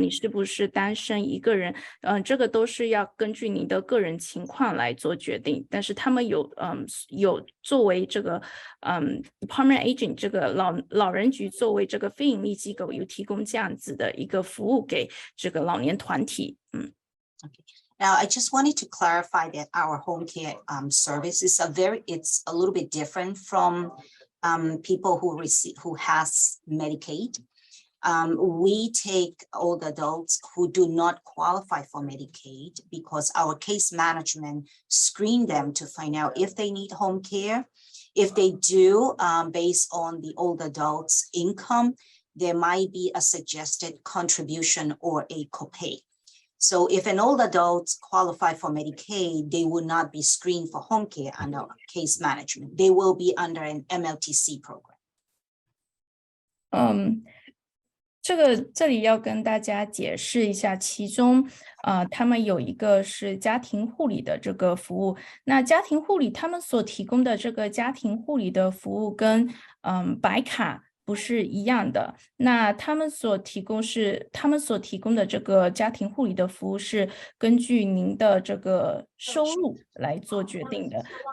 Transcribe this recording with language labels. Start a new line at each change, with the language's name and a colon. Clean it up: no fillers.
Chinese: 你是不是单身一个人？这个都是要根据你的个人情况来做决定。但是他们有作为这个Department of Aging 这个老人局作为这个非营利机构，有提供这样子的一个服务给这个老年团体。
English: Okay. Now, I just wanted to clarify that our home care service is it's a little bit different from people who has Medicaid. We take old adults who do not qualify for Medicaid because our case management screen them to find out if they need home care. If they do, based on the old adult's income, there might be a suggested contribution or a copay. So if an old adult qualify for Medicaid, they will not be screened for home care under case management. They will be under an MLTC program.
Chinese: 这里要跟大家解释一下，其中他们有一个是家庭护理的这个服务。那家庭护理他们所提供的这个家庭护理的服务跟白卡不是一样的。那他们所提供的这个家庭护理的服务是根据您的这个收入来做决定的。